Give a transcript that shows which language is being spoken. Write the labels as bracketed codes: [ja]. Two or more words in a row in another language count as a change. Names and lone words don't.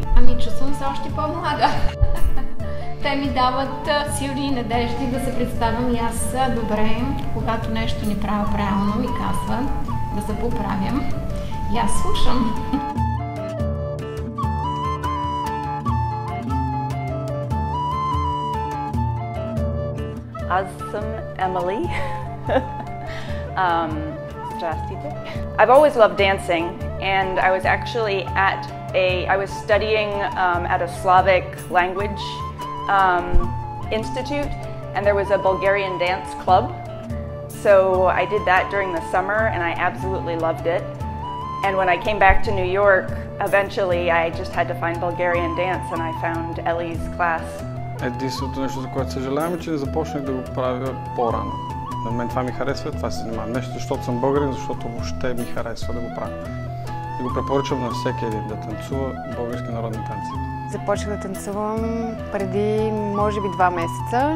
[bg] Ами чувствам се още по-млада. Те ми дават сили и надежди да се представям и аз добре, когато нещо не правя правилно, ми казват да се поправям. И аз слушам. Аз съм Емили. Здравствуйте. [en] I've always loved dancing and I was actually I was studying at a Slavic language institute and there was a Bulgarian dance club. So I did that during the summer and I absolutely loved it. And when I came back to New York, eventually I just had to find Bulgarian dance and I found Ellie's class. [bg] Единственото нещо, за което съжалявам, е, че не започнах да го правя по-рано. На мен това ми харесва, това се занимавам. Нещо, защото съм българин, защото въобще ми харесва да го правя. И го препоръчвам на всеки един да танцува български народни танци. Започнах да танцувам преди, може би, 2 месеца.